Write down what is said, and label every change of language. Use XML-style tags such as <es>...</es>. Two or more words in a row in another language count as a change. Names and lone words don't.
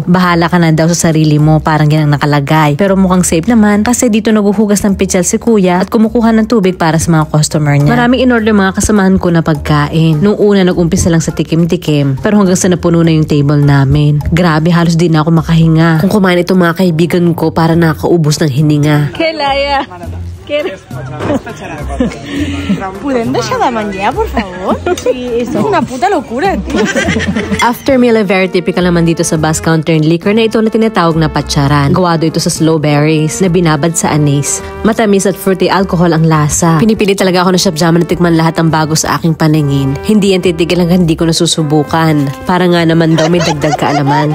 <tl>Bahala ka na daw sa sarili mo, parang yan ang nakalagay. Pero mukhang safe naman kasi dito naguhugas ng pitchal si kuya at kumukuha ng tubig para sa mga customer niya. Maraming in-order mga kasamahan ko na pagkain. Nung una nag-umpisa lang sa tikim-tikim, pero hanggang sa napuno na yung table namin. Grabe, halos di na ako makahinga. Kung kumain itong mga kaibigan ko para nakaubos ng hininga. Kelaya.</tl> <es>¿Pueden dejar la manguea, por favor? Sí, esto es una puta locura, tío.</es> <en>After meal, very typical</en> <tl>naman dito sa Basque Country liquor na ito na tinatawag na patsaran. Gawado ito sa</tl> <en>slow berries</en> <tl>na binabad sa anis. Matamis at</tl> <en>fruity alcohol</en> <tl>ang lasa. Pinipili talaga ako na Chef Jaume na tikman lahat ng bago sa aking paningin. Hindi yan titigil hanggang hindi ko nasusubukan. Para nga naman daw may dagdag kaalaman.</tl>